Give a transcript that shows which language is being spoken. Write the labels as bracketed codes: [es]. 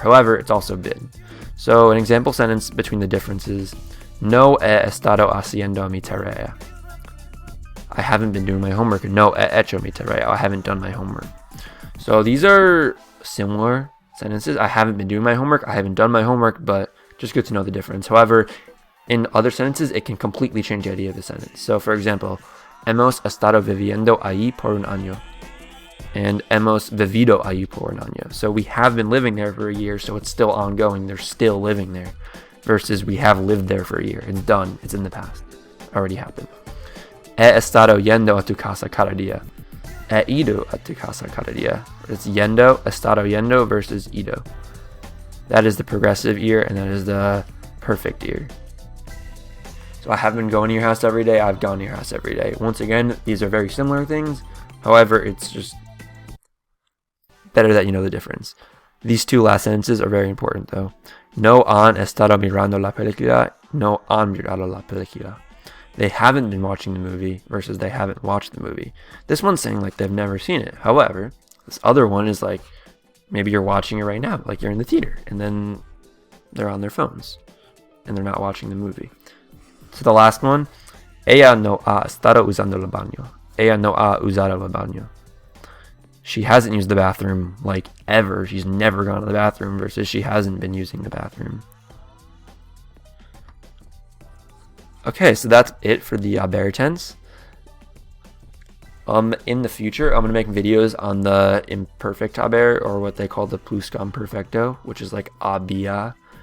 [en] However, it's also been. So an example sentence between the differences: [es] no he estado haciendo mi tarea. [en] I haven't been doing my homework. [es] No he hecho mi tarea. [en] I haven't done my homework. So these are similar sentences. I haven't been doing my homework. I haven't done my homework, but just good to know the difference. However, in other sentences, it can completely change the idea of the sentence. So for example, [es] hemos estado viviendo ahí por un año. And hemos vivido ahí por un año. [en] So we have been living there for a year, so it's still ongoing. They're still living there. Versus we have lived there for a year. It's done. It's in the past. Already happened. [es] He estado yendo a tu casa cada día. He ido a tu casa cada día. It's yendo, estado yendo versus ido. [en] That is the progressive ear, and that is the perfect ear. So I have been going to your house every day. I've gone to your house every day. Once again, these are very similar things. However, it's just better that you know the difference. These two last sentences are very important though. [es] No han estado mirando la película. No han mirado la película. [en] They haven't been watching the movie versus they haven't watched the movie. This one's saying like they've never seen it. However, this other one is like maybe you're watching it right now, like you're in the theater, and then they're on their phones and they're not watching the movie. So the last one, [es] ella no ha estado usando el baño. Ella no ha usado el baño. [en] She hasn't used the bathroom like ever. She's never gone to the bathroom versus she hasn't been using the bathroom. Okay, so that's it for the haber tense. In the future, I'm going to make videos on the imperfect haber, or what they call the pluscuamperfecto, which is like había.